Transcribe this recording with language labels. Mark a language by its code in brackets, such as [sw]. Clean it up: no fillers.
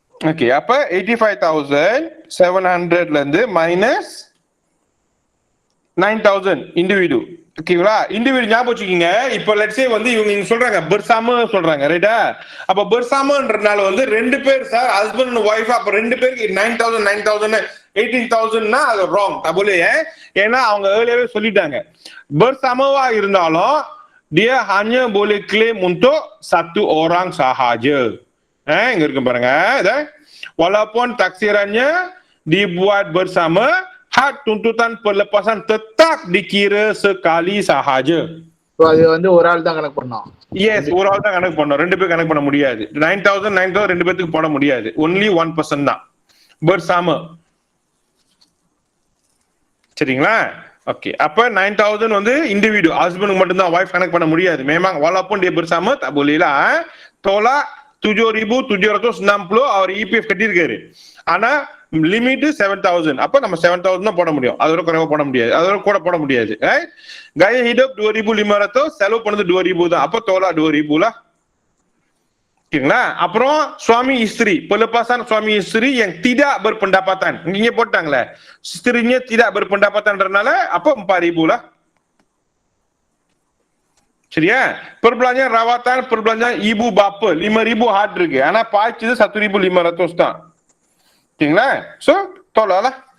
[ta] Okay, அப்ப 85,700ல இருந்து minus 9,000 இண்டிவிடு. ஓகேங்களா? இண்டிவிடு ஞாபகம் வச்சுக்கீங்க. இப்ப லெட்ஸ் சே வந்து இவங்க சொல்றாங்க பெர்சாம சொல்றாங்க, ரைட்டா? அப்ப பெர்சாமன்றனால வந்து 2 பேர் சார், ஹஸ்பண்ட் அண்ட் ஒய்ஃப். அப்ப 2 பேருக்கு 9,000 18,000னா அது ராங். தபுலே. ஏன்னா அவங்க ஏர்லியாவே சொல்லிட்டாங்க [ms] bersamaவா இருந்தாலும் dia hanya boleh claim untuk satu orang sahaja. [ta] இங்க இருக்கு பாருங்க. [ms] Walaupun taksirannya dibuat bersama, hak tuntutan pelepasan tetap dikira sekali sahaja. [ta] அது வந்து ஒரு ஆள் தான் கணக்கு பண்ணோம். எஸ், ஒரு ஆள் தான் கணக்கு பண்ணோம். 2 பேர் கணக்கு பண்ண முடியாது. 9,000 2 பேருக்கு போட முடியாது. ஒன்லி 1% தான் bersama. சரிங்களா? ஓகே, அப்ப 9,000 வந்து இண்டிவிடு ஹஸ்பண்டுக்கு மட்டும் தான், வைஃப் கணக்கு பண்ண முடியாது. [ms] memang walaupun dia bersama tak boleh lah. [ta] Tolak 7,760 அவர் இபிஎஃப் கட்டியிருக்காரு. ஆனா லிமிட் 7,000. அப்ப நம்ம 7,000 தான் போட முடியும். அதோட குறைவா போட முடியாது, அதோட கூட போட முடியாது. gaya hidup 2,500, செலவு பண்ணது 2,000 தான். [ms] அப்ப tolak 2,000 lah. [ta] ஓகேங்களா? அப்புறம் [ms] சுவாமி இஸ்திரி, pelepasan suami istri yang tidak berpendapatan. [ta] இங்க போட்டாங்களே இஸ்திரிnya [ms] tidak berpendapatan [ta] ன்றனால அப்ப 4,000 lah. சரியா? [ms] perbelanjaan rawatan, perbelanjaan ibu bapa 5,000 hard இருக்கு. [ta] ஆனா பாய்ச்சது 1,500 தான். ஓகேங்களா? So [ms] tolak lah.